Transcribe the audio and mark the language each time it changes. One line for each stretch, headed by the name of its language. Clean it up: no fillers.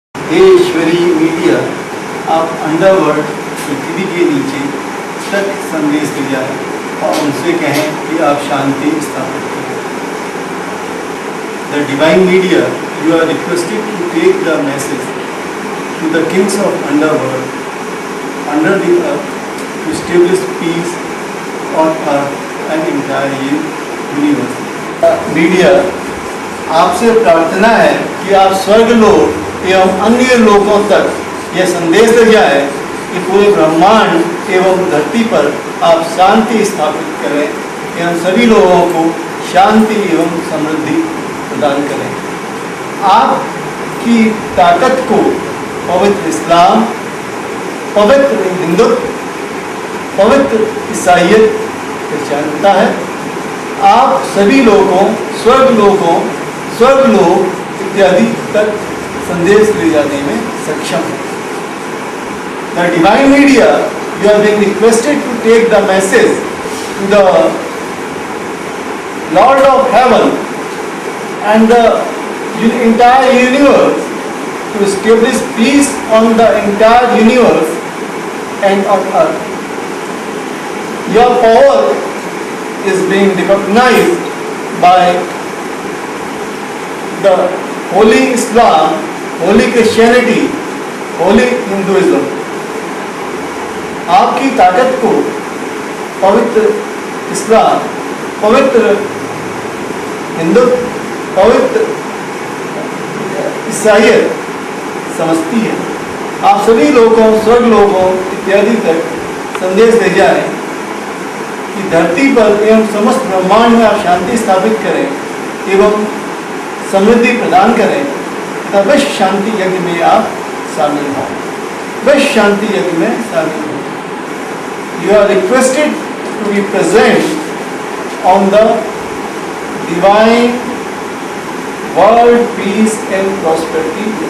Hindi: हे ईश्वरी media, आप underworld पृथ्वी के नीचे तक संदेश ले जाएं और उनसे कहें कि आप शांति स्थापित करें।
English: The divine media, you are requested to take the message to the kings of underworld, under the earth, to establish peace on earth and entire universe.
Hindi: Media आपसे प्रार्थना है कि आप स्वर्ग लोक एवं अन्य लोगों तक यह संदेश ले जाए कि पूरे ब्रह्मांड एवं धरती पर आप शांति स्थापित करें एवं सभी लोगों को शांति एवं समृद्धि प्रदान करें। आपकी ताकत को पवित्र इस्लाम, पवित्र हिंदुत्व, पवित्र ईसाईयत पहचानता है। आप सभी लोगों, स्वर्ग लोक इत्यादि तक संदेश ले जाने में सक्षम है।
English: the divine media, you are being requested to take the message to the Lord of Heaven and the entire universe, to establish peace on the entire universe and on earth. Your power is being recognized by the Holy Islam, Holy Christianity, Holy Hinduism.
Hindi: आपकी ताकत को पवित्र इस्लाम, पवित्र हिंदू, पवित्र ईसाईयत समझती है। आप सभी लोगों, स्वर्ग लोगों इत्यादि तक संदेश दे जाए कि धरती पर एवं समस्त ब्रह्मांड में आप शांति स्थापित करें एवं समृद्धि प्रदान करें तथा विश्व शांति यज्ञ में आप शामिल हों। विश्व शांति यज्ञ में शामिल हों।
English: You are requested to be present on the divine world peace and prosperity.